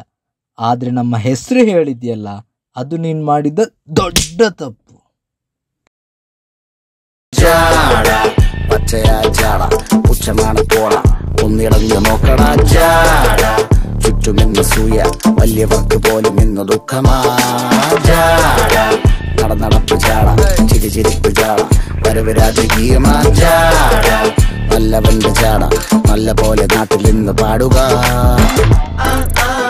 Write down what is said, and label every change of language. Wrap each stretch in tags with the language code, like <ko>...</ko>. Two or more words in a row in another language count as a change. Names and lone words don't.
<kn>ಆದರೆ ನಮ್ಮ ಹೆಸರು ಹೇಳಿದ್ಯಲ್ಲ, ಅದು ನೀನು ಮಾಡಿದ ದೊಡ್ಡ ತಪ್ಪು.</kn> <ml>ചാട പച്ചയാ ചാട പുച്ഛമാണ് പോട ഒന്നിടഞ്ഞു നോക്കടാ ചാട ചുറ്റുമിന്ന് സൂയ വലിയവർക്ക് പോലും ഇന്ന് ദുഃഖമാ ചാട നടന്നടപ്പ് ചാട ചിരിച്ചിരിപ്പ് ചാട വരവ് രാജകീയമാ ചാട നല്ലവന്റെ ചാട നല്ല പോലെ നാട്ടിൽ ഇന്ന് പാടുക.</ml>